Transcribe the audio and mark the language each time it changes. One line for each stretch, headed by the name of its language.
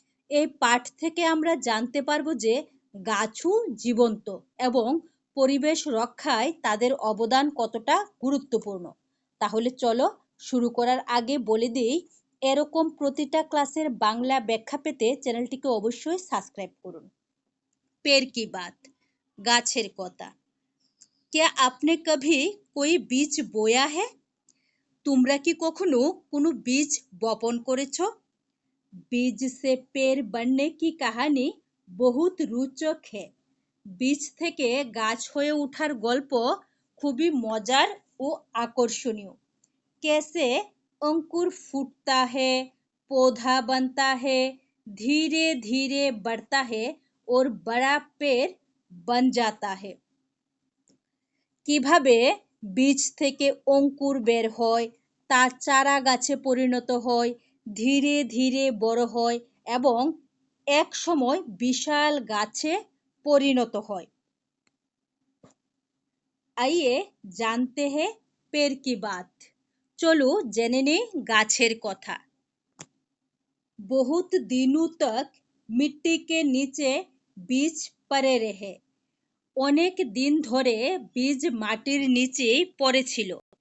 Bangla: এই পাঠ থেকে আমরা জানতে পারবো যে গাছও জীবন্ত এবং পরিবেশ রক্ষায় তাদের অবদান কতটা গুরুত্বপূর্ণ। তাহলে চলো শুরু করার আগে বলে দিই, এরকম প্রতিটা ক্লাসের বাংলা ব্যাখ্যা পেতে চ্যানেলটিকে অবশ্যই সাবস্ক্রাইব করুন।
Hindi: पेड़ की बात,
Bangla: গাছের কথা।
Hindi: क्या आपने कभी कोई बीज बोया है?
Bangla: তোমরা কি কখনো কোনো বীজ বপন করেছো?
Hindi: বীজ সে পেड़ बनने की कहानी बहुत रोचक है।
Bangla: বীজ থেকে গাছ হয়ে ওঠার গল্প খুবই মজার ও আকর্ষণীয়।
Hindi: कैसे अंकुर फूटता है, पौधा बनता है, धीरे धीरे बढ़ता है और बड़ा पेड़ बन जाता है।
Bangla: কিভাবে বীজ থেকে অঙ্কুর বের হয়, তা চারা গাছে পরিণত হয়, ধীরে ধীরে বড় হয় এবং এক সময় বিশাল গাছে পরিণত হয়।
Hindi: आइए जानते हैं पेड़ की बात।
Bangla: চলো জেনে নেই গাছের কথা।
Hindi: बहुत दिनों तक मिट्टी के नीचे बीज पड़े रहे।
Bangla: অনেক দিন ধরে বীজ মাটির নিচেই পড়েছিল।